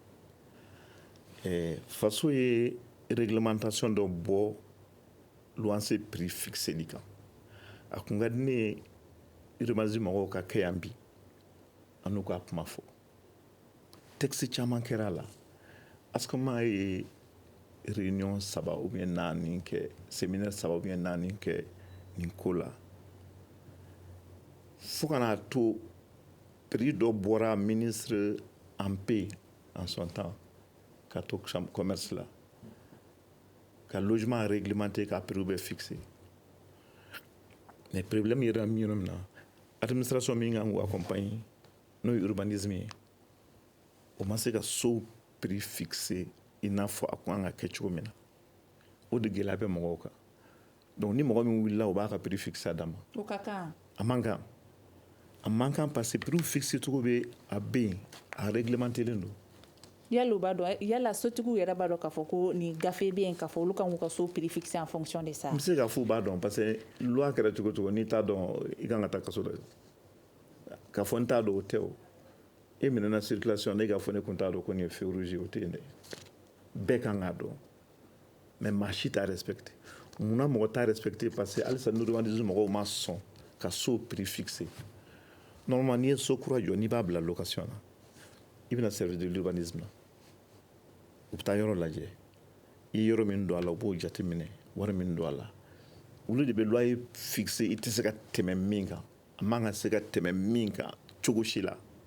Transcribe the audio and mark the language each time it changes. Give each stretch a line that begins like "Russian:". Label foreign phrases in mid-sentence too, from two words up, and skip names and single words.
Bambara: faso ye réglementation dɔ bɔ luwanse prix fixeli kan a kun ka di ne ye urbanisme mɔgɔw ka kɛ yan bi an n'u ka kuma fɔ texte caman kɛra a la ASCOMA ye réunion 3
French: ou bien
Bambara: 4 kɛ séminaire 3
French: ou bien
Bambara: 4 kɛ nin ko la fo kana to prix dɔ bɔra
French: ministre en paix en son temps
Bambara: ka to commerce la ka
French: logement réglementé
Bambara: ka prix bɛ fixé
French: mais problème
Bambara: yɛrɛ min na administration min kan k'u accompagner n'o ye urbanisme ye o ma se ka so
French: prix fixé
Bambara: i n'a fɔ a ko an ka kɛ cogo min na o de gɛlɛya bɛ mɔgɔw kan donc ni mɔgɔ min wulila o b'a ka
French: prix fixé
Bambara: a dama o ka kan a man kan
French: parce que prix fixé
Bambara: cogo bɛ a bɛ yen a réglementé len don yala u b'a dɔn yala sotigiw yɛrɛ b'a dɔn k'a fɔ ko nin gafe bɛ yen k'a fɔ olu kan k'u ka so
French: prix fixé en fonction de ça
Bambara: n bɛ se k'a fɔ u b'a dɔn
French: parce que loi
Bambara: kɛra cogo cogo n'i t'a dɔn i kan ka taa kaso dɛ k'a fɔ n t'a dɔn o tɛ o e minɛna circulation ne k'a fɔ ne kun t'a dɔn ko nin ye
French: feu rouge
Bambara: o tɛ yen dɛ bɛɛ kan k'a dɔn mais maa si t'a respecté munna mɔgɔ t'a respecté
French: parce que
Bambara: halisa urbanisme mɔgɔw ma sɔn ka so
French: prix fixé
Bambara: normalement n'i ye so kura jɔ n'i b'a bila location na i bɛna
French: service de l'urbanisme
Bambara: na u bɛ taa yɔrɔ lajɛ i ye yɔrɔ min don a la u b'o jate minɛ wari min don a la olu de bɛ
French: loyer fixé
Bambara: i tɛ se ka tɛmɛ min kan a man ka se ka tɛmɛ min kan cogo si la